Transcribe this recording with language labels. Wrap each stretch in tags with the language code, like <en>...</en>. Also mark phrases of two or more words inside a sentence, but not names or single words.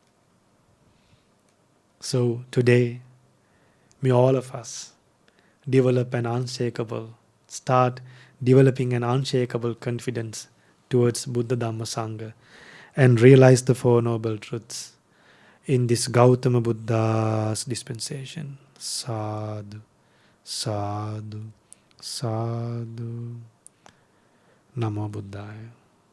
<en>So today, may all of us start developing an unshakable confidence towards Buddha Dhamma Sangha and realize the Four Noble Truths in this Gautama Buddha's dispensation.</en> <pi>Sadhu, sadhu, sadhu. Namo Buddhaya.</pi>